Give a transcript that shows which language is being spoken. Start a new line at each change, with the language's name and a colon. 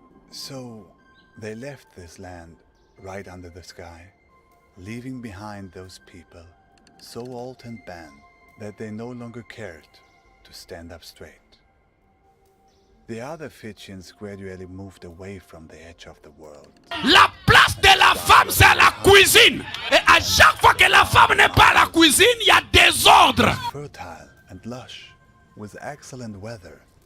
English: So, they left this land right under the sky, leaving behind those people, so old and bent that they no longer cared to stand up straight. The other Fijians gradually moved away from the edge of the world.
French: La place de la femme, c'est la cuisine. Et à chaque fois que la femme n'est pas à la cuisine, il y a désordre.
English: Fertile and lush, with excellent weather.